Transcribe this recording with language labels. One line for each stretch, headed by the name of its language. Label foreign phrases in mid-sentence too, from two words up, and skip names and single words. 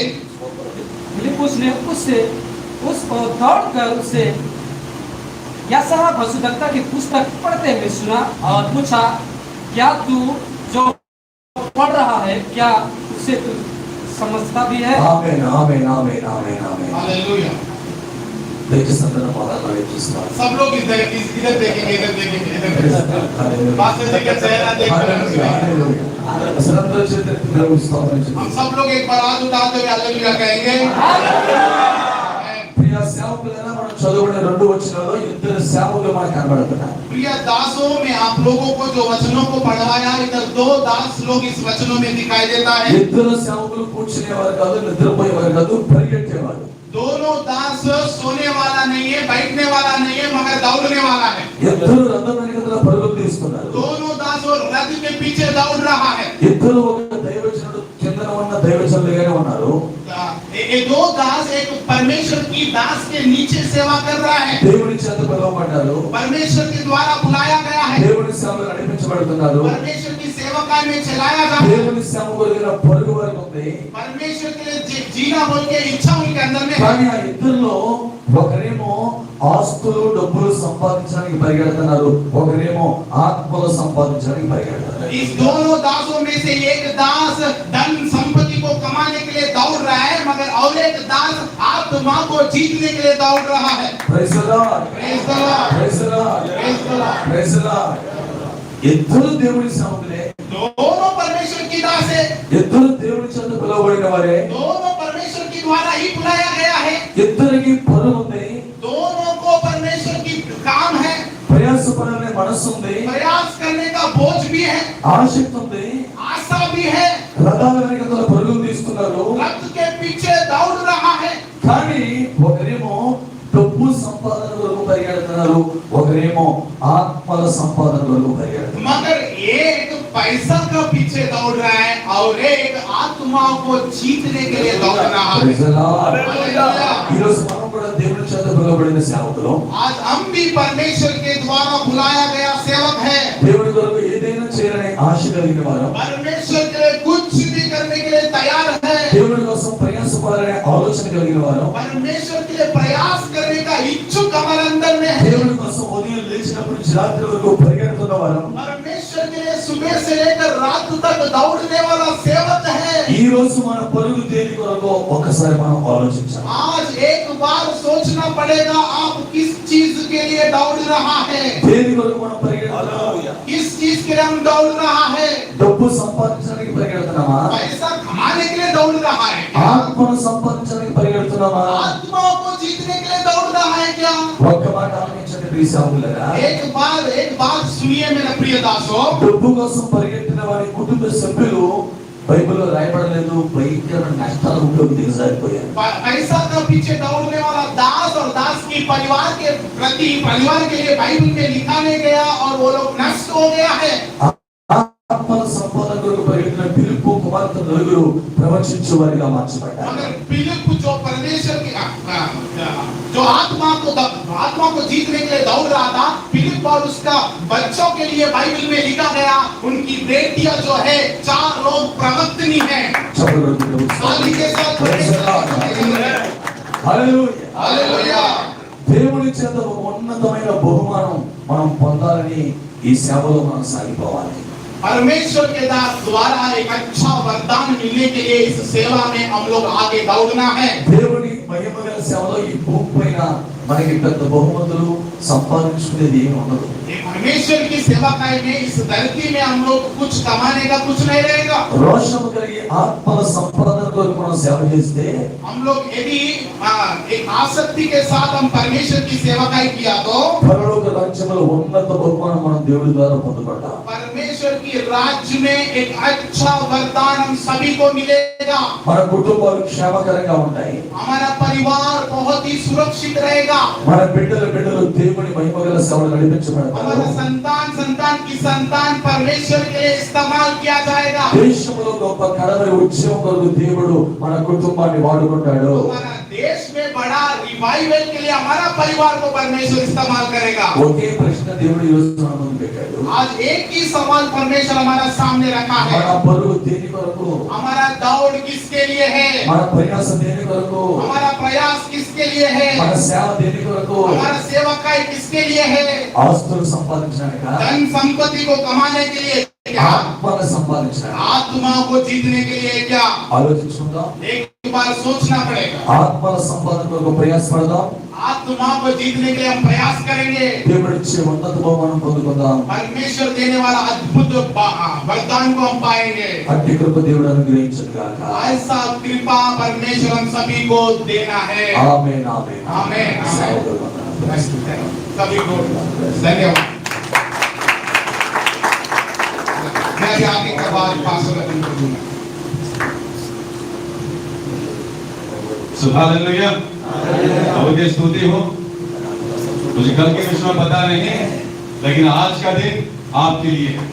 Hindi: फिलिपुस ने उस पर दौड़कर उसे यशायाह भविष्यद्वक्ता की पुस्तक पढ़ते हुए सुना और पूछा, क्या तू जो पढ़ रहा है क्या उसे तू समझता भी है? आमीन आमीन आमीन आमीन आमीन। हालेलुया।
Telugu: దయచేసి మొదలు చూస్తాను.
Hindi: सब लोग इधर देखेंगे, इधर देखेंगे, इधर देखेंगे। पास्टर जी का चेहरा देखकर हम सब लोग एक बार हाथ उठाते हुए हालेलुया कहेंगे।
Telugu: ప్రియ సేవకులైనా మనం చదువుకునే 2 వచనాల్లో ఇద్దరు సేవకులు మనకు కనబడుతున్నారు.
Hindi: प्रिय दासों में आप लोगों को जो वचनों को पढ़वाया, इधर 2 दास लोग इस वचनों में दिखाई देता है।
Telugu: ఇద్దరు సేవకులు కూర్చునేవారు కాదు, నిద్రపోయేవారు కాదు, పరిగెట్టేవారు.
Hindi: दोनों दास सोने वाला नहीं है, बैठने वाला नहीं है, मगर दौड़ने वाला है।
Telugu: ఇద్దరు రథం వెనకాల పరుగులు తీస్తున్నారు.
Hindi: दोनों दास और रथ के पीछे दौड़ रहा है।
Telugu: ఇద్దరు ఒక దైవజనుడు కిందన ఉన్న దైవజనులుగానే ఉన్నారు.
Hindi: ये 2 दास एक परमेश्वर की दास के नीचे सेवा कर रहा है।
Telugu: దేవుని చేత పిలువబడ్డారు.
Hindi: परमेश्वर के द्वारा बुलाया गया है।
Telugu: దేవుని సేవలో నడిపించబడుతున్నారు.
Hindi: परमेश्वर की सेवकाई में चलाया जा रहा है।
Telugu: దేవుని సేవ కొరకు పరుగు వరకు ఉంది.
Hindi: परमेश्वर के लिए जीना बोल के इच्छा उनके अंदर में है।
Telugu: కానీ ఆ ఇద్దరిలో ఒకరేమో ఆస్తులు డబ్బులు సంపాదించడానికి పరిగెడుతున్నారు, ఒకరేమో ఆత్మలు సంపాదించడానికి పరిగెడుతున్నారు.
Hindi: इस दोनों दासों में से एक दास धन संपत्ति को कमाने के लिए दौड़ रहा है, मगर और एक दास आत्मा को जीतने के लिए दौड़ रहा है।
English: Praise the Lord, Praise the Lord, Praise the Lord, Praise the Lord. Praise the Lord.
Telugu: ఇద్దరు దేవుని సేవకులే,
Hindi: दोनों परमेश्वर की दास है,
Telugu: ఇద్దరు దేవుని చేత పిలువబడిన వారే,
Hindi: दोनों परमेश्वर की द्वारा ही बुलाया गया है।
Telugu: ఇద్దరికి పరుగు ఉంది,
Hindi: दोनों को परमेश्वर की काम है,
Telugu: ప్రయాసపడాలనే మనస్సు ఉంది,
Hindi: प्रयास करने का बोझ भी है,
Telugu: ఆసక్తి ఉంది.
Hindi: आशा भी है,
Telugu: రథాల వెనకాల పరుగులు తీస్తున్నారు.
Hindi: रथ के पीछे दौड़ रहा है।
Telugu: కానీ ఒకరేమో డబ్బు సంపాదన కొరకు పరిగెడుతున్నారు, ఒకరేమో ఆత్మల సంపాదన కొరకు పరిగెడుతున్నారు.
Hindi: मगर एक पैसा का पीछे दौड़ रहा है और एक आत्मा को जीतने के लिए दौड़ रहा है।
English: Praise the Lord.
Hindi: हालेलुया।
Telugu: ఈ రోజు మనం కూడా దేవుని చేత పిలువబడిన సేవకులు.
Hindi: आज हम भी परमेश्वर के द्वारा बुलाया गया सेवक है।
Telugu: దేవుని కొరకు ఏదైనా చేయాలనే ఆశ కలిగిన వారు,
Hindi: परमेश्वर के लिए कुछ भी करने के लिए तैयार है।
Telugu: దేవుని కోసం ప్రయాసపడాలనే ఆలోచన కలిగిన వారు,
Hindi: परमेश्वर के लिए प्रयास करने का इच्छुक हमारे अंदर में है।
Telugu: దేవుని కోసం ఉదయం లేచినప్పటి నుంచి రాత్రి వరకు పరిగెడుతున్న వారు,
Hindi: परमेश्वर के लिए सुबह से लेकर रात तक दौड़ने वाला सेवक है।
Telugu: ఈ రోజు మన పరుగు దేని కొరకు ఒక్కసారి మనం ఆలోచించాలి.
Hindi: आज एक बार सोचना पड़ेगा आप किस चीज के लिए दौड़ रहा है,
Telugu: దేని కొరకు మనం పరిగెడుతున్నాము?
Hindi: किस चीज के लिए हम दौड़ रहा है।
Telugu: డబ్బు సంపాదించడానికి పరిగెడుతున్నామా?
Hindi: पैसा कमाने के लिए दौड़ रहा है,
Telugu: ఆత్మను సంపాదించడానికి పరిగెడుతున్నామా?
Hindi: आत्माओं को जीतने के लिए दौड़ रहा है क्या।
Telugu: ఒక్క మాట ఆలోచించండి ప్రియ సహోదరులారా.
Hindi: एक बात सुनिए मेरे प्रिय दासों।
Telugu: డబ్బు కోసం పరిగెట్టిన వారి కుటుంబ సభ్యులు బైబిల్లో రాయబడలేదు, భయంకరమైన నష్టాలకు దిగజారిపోయారు.
Hindi: पैसा का पीछे दौड़ने वाला दास और दास की परिवार के प्रति परिवार के लिए बाइबल में लिखा नहीं गया और वो लोग नष्ट हो गया है।
Telugu: ఆత్మల సంపాదన కొరకు పరిగెట్టిన ఫిలిప్పు కుమార్తె నలుగురు ప్రవచించు వారిగా మార్చబడ్డారు.
Hindi: मगर फिलिप जो परमेश्वर की जो आत्मा को जीतने के लिए दौड़ रहा था, फिलिप और उसका बच्चों के लिए बाइबल में लिखा गया उनकी बेटियां जो है 4 लोग प्रवक्तनी है। ताली के साथ
Telugu: హల్లెలూయా.
Hindi: हालेलुया।
Telugu: దేవుని చేత ఒక ఉన్నతమైన బహుమానం మనం పొందాలని ఈ సేవలో మనం సాగిపోవాలి.
Hindi: परमेश्वर के द्वारा एक अच्छा वरदान मिलने के लिए इस सेवा में हम लोग आगे दौड़ना है।
Telugu: దేవుని మహిమగల సేవలో ఈ భూమి పైన మనకి పెద్ద బహుమతులు సంపాదించుకునేది ఏమి ఉండదు.
Hindi: परमेश्वर की सेवाकाई में इस धरती में हम लोग कुछ कमाने का कुछ नहीं रहेगा।
Telugu: రోషము కలిగి ఆత్మల సంపాదన కొరకు మనం సేవ చేస్తే,
Hindi: हम लोग यदि एक आसक्ति के साथ हम परमेश्वर की सेवाकाई किया तो
Telugu: పరలోక రాజ్యంలో ఉన్నత బహుమానం మనం దేవుడి ద్వారా పొందుకుంటాం.
Hindi: परमेश्वर की राज्य में एक अच्छा वरदान हम सभी को मिलेगा।
Telugu: మన కుటుంబాలు క్షేమకరంగా ఉంటాయి.
Hindi: हमारा परिवार बहुत ही सुरक्षित रहेगा।
Telugu: మన బిడ్డలు దేవుని మహిమగల సేవలు నడిపించబడతారు.
Hindi: हमारा संतान की संतान परमेश्वर के लिए इस्तेमाल किया जाएगा।
Telugu: దేశంలో గొప్ప కడవరి ఉద్యమం కొరకు దేవుడు మన కుటుంబాన్ని వాడుకుంటాడు.
Hindi: हमारा देश में बड़ा रिवाइवल के लिए हमारा परिवार को परमेश्वर इस्तेमाल करेगा।
Telugu: ఒకే ప్రశ్న దేవుడు ఈ రోజు మన ముందు పెట్టాడు.
Hindi: आज एक ही सवाल परमेश्वर हमारा सामने रखा है।
Telugu: మన పరుగు దేని కొరకు?
Hindi: हमारा दौड़ किसके लिए है,
Telugu: మన ప్రయాస దేని కొరకు?
Hindi: हमारा प्रयास किसके लिए है,
Telugu: మన సేవ దేని కొరకు?
Hindi: हमारा सेवकाई किसके लिए है।
Telugu: ఆస్తులు సంపాదించడానికా?
Hindi: धन संपत्ति को कमाने के लिए क्या,
Telugu: ఆత్మను సంపాదించడానికి?
Hindi: आत्मा को जीतने के लिए क्या।
Telugu: ఆలోచించుకుందాం.
Hindi: एक बार सोचना पड़ेगा।
Telugu: ఆత్మల సంపాదన కొరకు ప్రయాసపడదాం.
Hindi: आत्मा को जीतने के लिए हम प्रयास करेंगे।
Telugu: దేవుడు ఇచ్చే ఉన్నత బహుమానం పొందుకుందాం.
Hindi: परमेश्वर देने वाला अद्भुत वरदान को हम पाएंगे।
Telugu: అట్టి కృప దేవుడు అనుగ్రహించును గాక.
Hindi: ऐसा कृपा परमेश्वर हम सभी को देना है।
Telugu: ఆమేన్ ఆమేన్
Hindi: आमीन।
Telugu: ఆమేన్.
Hindi: सभी को धन्यवाद। मैं भी आगे का बात पास्टर को दूंगा। हालेलुया। प्रभु की स्तुति हो। मुझे कल के विषय में पता नहीं, लेकिन आज का दिन आपके लिए है।